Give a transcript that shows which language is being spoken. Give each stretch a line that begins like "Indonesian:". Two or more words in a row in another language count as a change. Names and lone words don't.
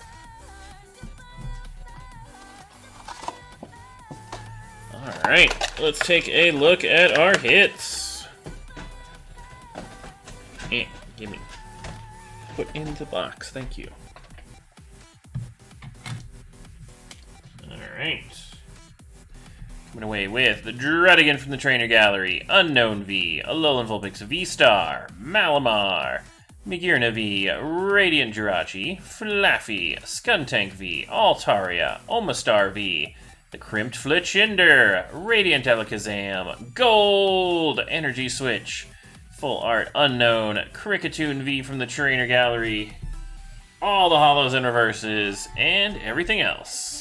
English: Alright, let's take a look at our hits. And gimme. Put in the box, thank you. Alright. Coming away with the Druddigan from the Trainer Gallery, Unknown V, Alolan Vulpix V-Star, Malamar, Magearna V, Radiant Jirachi, Flaffy, Skuntank V, Altaria, Omastar V, the Crimped Fletchinder, Radiant Alakazam, Gold, Energy Switch, Full Art Unknown, Kricketune V from the Trainer Gallery, all the holos and reverses, and everything else.